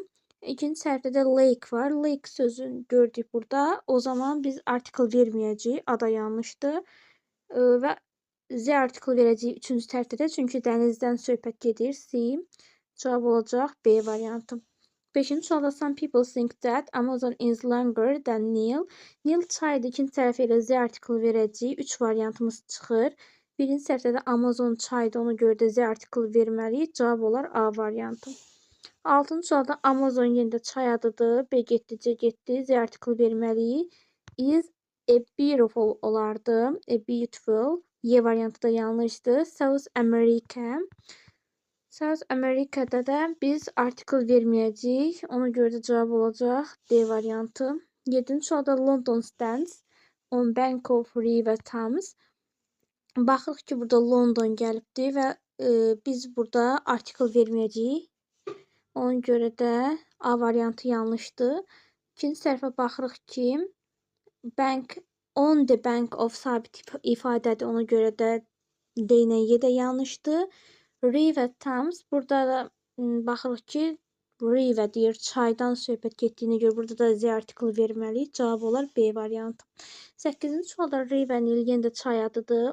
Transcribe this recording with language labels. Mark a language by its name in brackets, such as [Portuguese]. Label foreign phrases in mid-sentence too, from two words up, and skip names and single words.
[Azerbaijani] İkinci səhvdə də lake var. Lake sözünü gördük burada. O zaman biz artikl verməyəcəyik. A da yanlışdır. Və Z artikl verəcəyik üçüncü tərtədə. Çünki dənizdən söhbət gedir. C. Cavab olacaq B variantı. Beşinci sualda [English] some people think that Amazon is longer than Nil. [Azerbaijani] Nil çaydır. İkinci tərəfə ilə Z artikl verəcəyik. 3 variantımız çıxır. Birinci səhvdə də Amazon çaydır. Ona görə də Z artikl verməliyik. Cavab olar A variantı. Altıncı sualda Amazon yenə də çay adıdır. B getdi, C getdi. Z artikl verməliyik. [English] Is a beautiful olardı. A beautiful. [Azerbaijani] Y variantı da yanlışdır. South America. South America'da da biz artikl verməyəcəyik. Ona görə də cavab olacaq D variantı. 7-ci sualda [English] London stands on bank of River Thames. [Azerbaijani] Baxırıq ki, burada London gəlibdir və biz burada artikl verməyəcəyik. Ona görə də A variantı yanlışdır. İkinci səhvə baxırıq ki, [English] bank on the bank of [Azerbaijani] sabit ifadədir. Ona görə də D ilə Y də yanlışdır. River Thames. Burada da baxırıq ki, river deyir, çaydan söhbət getdiyinə görə burada da Z artiklı verməliyik. Cavab olar B variantı. 8-ci sualda river Nil yenə də çay adıdır.